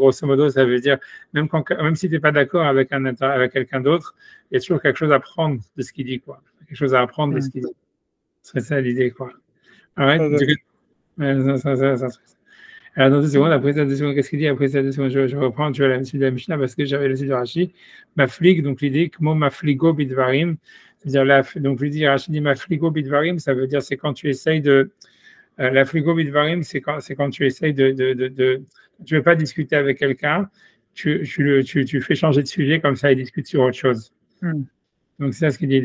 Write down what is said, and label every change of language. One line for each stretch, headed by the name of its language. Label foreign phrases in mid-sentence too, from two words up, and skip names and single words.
French: Grosso modo, ça veut dire, même si tu n'es pas d'accord avec quelqu'un d'autre, il y a toujours quelque chose à prendre de ce qu'il dit, quoi. Quelque chose à apprendre de ce qu'il dit. Ce serait ça l'idée, quoi. Alors, dans 2 secondes, après ça, 2 secondes, qu'est-ce qu'il dit? Après ça, 2 secondes, je reprends, tu vois, la suite de la Mishnah, parce que j'avais le suite de Rashi. Maflig, donc l'idée,
Hebrew: כמו מפליגו בדברים,
French: c'est-à-dire, donc lui dit, Rashi dit
Hebrew: מפליגו בדברים,
French: ça veut dire, c'est quand tu essayes de. La
Hebrew: פליגו בדברים,
French: c'est quand tu essayes de. Tu ne veux pas discuter avec quelqu'un, tu fais changer de sujet, comme ça, il discute sur autre chose. Donc, c'est ça ce qu'il dit.